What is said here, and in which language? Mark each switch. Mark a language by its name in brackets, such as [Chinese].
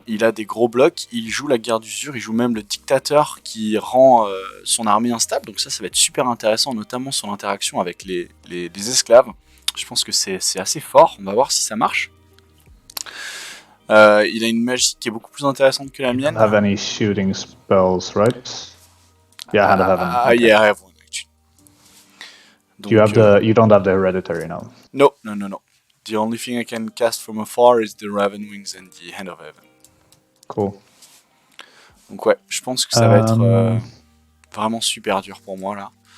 [French] Il a des gros blocs, il joue la guerre d'usure, il joue même le dictateur qui rend son armée instable. Donc ça va être super intéressant, notamment son interaction avec les esclaves. Je pense que c'est assez fort, on va voir si ça marche. Il a une magie qui est beaucoup plus intéressante que la mienne. [English] You don't have any shooting spells, right? Yeah, hand of heaven. Okay. Yeah, I have one actually. Donc, you don't have the hereditary now. No. The only thing I can cast from afar is the Raven Wings and the Hand of Heaven. Cool. [French] Donc ouais, je pense que ça va être vraiment super dur pour moi là.